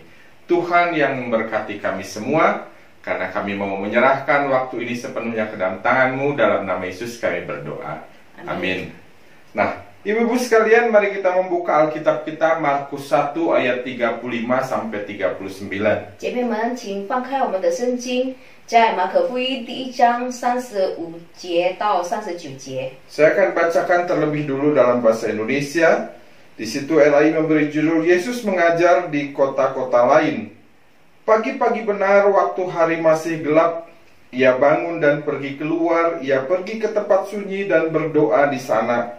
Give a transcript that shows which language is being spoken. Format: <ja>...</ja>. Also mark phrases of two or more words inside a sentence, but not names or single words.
<id>Tuhan yang memberkati kami semua, karena kami mau menyerahkan waktu ini sepenuhnya ke dalam tangan-Mu. Dalam nama Yesus kami berdoa. Amin. Nah, Ibu-ibu sekalian, mari kita membuka Alkitab kita Markus 1 ayat 35 sampai 39.</id> <zh>姐妹们，请翻开我们的圣经，在马可福音第1章35节到39节。</zh> <id>Saya akan bacakan terlebih dulu dalam bahasa Indonesia. Di situ LAI memberi judul Yesus mengajar di kota-kota lain. Pagi-pagi benar waktu hari masih gelap, ia bangun dan pergi keluar. Ia pergi ke tempat sunyi dan berdoa di sana.</id>